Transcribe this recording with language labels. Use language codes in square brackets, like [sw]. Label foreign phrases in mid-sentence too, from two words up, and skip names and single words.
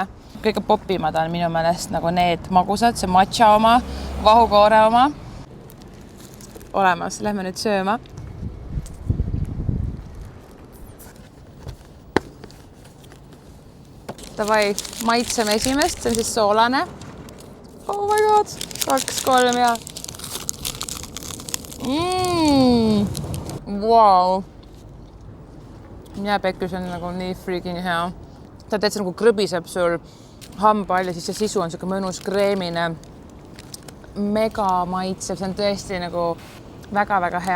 [et] Kõige popimad on minu meelest nagu need magusad, see matcha oma, vahukoore oma. Olemas, lähme nüüd sööma. Davai, maitseme esimest, see on siis soolane. [en] Oh my god, 2-3 ja. Wow. [et] Jääpekkis on nagu nii freaking hea. Ta täitsa nagu krõbiseb sul hambal ja siis see sisu on selline mõnus kreemine. Mega maitsev, see on tõesti nagu väga-väga hea.